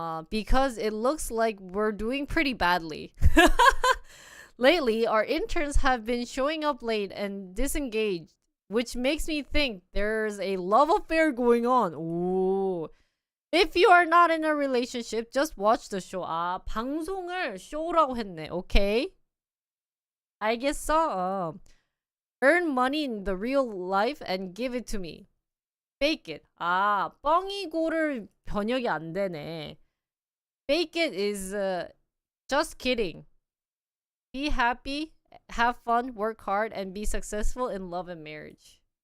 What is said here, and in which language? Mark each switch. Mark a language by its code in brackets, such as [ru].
[en] Because it looks like we're doing pretty badly. Lately, our interns have been showing up late and disengaged, which makes me think there's a love affair going on. Ooh. If you are not in a relationship, just watch the show. [ko] 아, 방송을 쇼라고 했네. 오케이. 알겠어. [en] Earn money in the real life and give it to me. Fake it. [ko] 아, 뻥이고를 번역이 안 되네. [en] Fake it is just kidding. Be happy, have fun, work hard, and be successful in love and marriage.